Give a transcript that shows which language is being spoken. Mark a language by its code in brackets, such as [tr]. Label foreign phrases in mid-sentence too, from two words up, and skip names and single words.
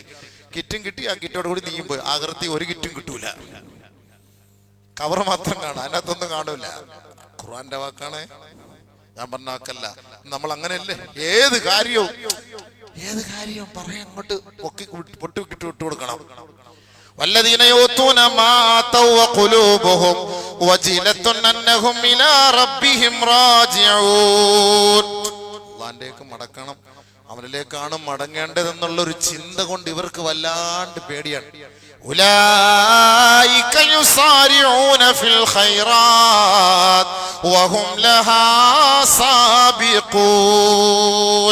[ml] കിറ്റും കിട്ടി. ആ കിറ്റോട് കൂടി നീയും പോയി. ആകൃതി ഒരു കിറ്റും കിട്ടൂല, കവർ മാത്രം കാണാം, അതിനകത്തൊന്നും കാണൂല. ഖുർആന്റെ വാക്കാണ്, ഞാൻ പറഞ്ഞ വാക്കല്ല. നമ്മൾ അങ്ങനെയല്ലേ ഏത് കാര്യവും പറയാൻ അങ്ങോട്ട് പൊട്ടി വിട്ടു കൊടുക്കണം. [ar] والذين يؤتون ما آتوا وقلوبهم وجلة أنهم إلى ربهم راجعون. [ml] അല്ലാഹുവിലേക്ക് മടക്കണം, അവനിലേക്കാണ് മടങ്ങേണ്ടതെന്നുള്ള ഒരു ചിന്ത കൊണ്ട് ഇവർക്ക് വല്ലാണ്ട് പേടിയാണ്. [ar] أولئك يسارعون في الخيرات وهم لها سابقون.